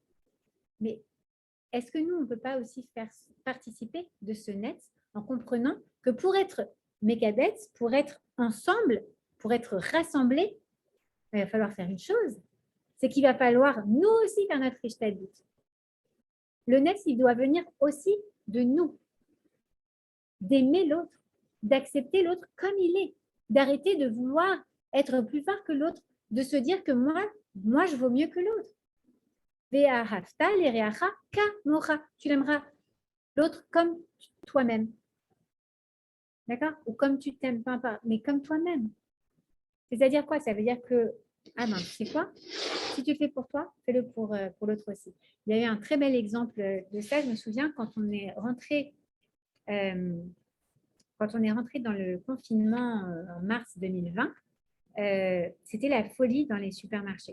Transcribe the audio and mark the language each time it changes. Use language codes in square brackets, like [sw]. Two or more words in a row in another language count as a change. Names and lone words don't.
[fr] Mais est-ce que nous, on ne peut pas aussi faire participer de ce net en comprenant que pour être mekabetz, pour être ensemble, pour être rassemblés, il va falloir faire une chose, c'est qu'il va falloir nous aussi faire notre ishtadlut. Le net, il doit venir aussi de nous, d'aimer l'autre, d'accepter l'autre comme il est, d'arrêter de vouloir être plus fort que l'autre, de se dire que moi je vaux mieux que l'autre. [he] ואהבת לרעך כמוך. [fr] Tu l'aimeras l'autre comme toi-même. D'accord? Ou comme tu t'aimes, pas, mais comme toi-même. C'est-à-dire quoi? Ça veut dire que, ah ben, tu sais quoi? Si tu le fais pour toi, fais-le pour l'autre aussi. Il y a eu un très bel exemple de ça. Je me souviens quand on est rentré dans le confinement en mars 2020, c'était la folie dans les supermarchés.